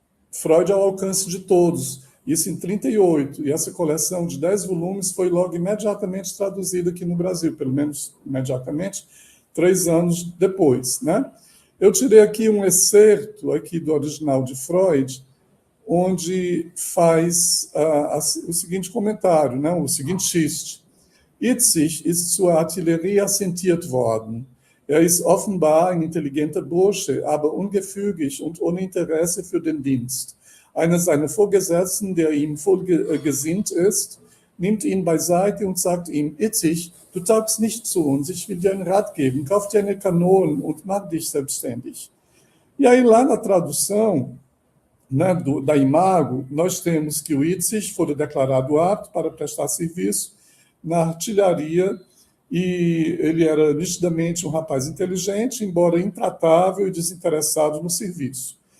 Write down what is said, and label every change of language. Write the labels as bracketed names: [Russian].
[Portuguese] Freud ao Alcance de Todos, isso em 38, e essa coleção de 10 volumes foi logo imediatamente traduzida aqui no Brasil, pelo menos imediatamente, 3 anos depois, né? Eu tirei aqui um excerto aqui do original de Freud, onde faz o seguinte comentário, né? O seguinte xiste. [German] Itzig ist zur Artillerie assentiert worden. Ist offenbar ein intelligenter Bursche, aber ungefügig und ohne Interesse für den Dienst. Einer seiner Vorgesetzten, der ihm voll gesinnt ist, nimmt ihn beiseite und sagt ihm, Itzig, du taugst nicht zu uns, ich will dir einen Rat geben, kauf dir eine Kanone und mach dich selbstständig. [Portuguese] E aí, lá na tradução, né, da Imago, nós temos que o Itzig foi declarado apto para prestar serviço na artilharia, e ele era nitidamente um rapaz inteligente, embora intratável e desinteressado no serviço.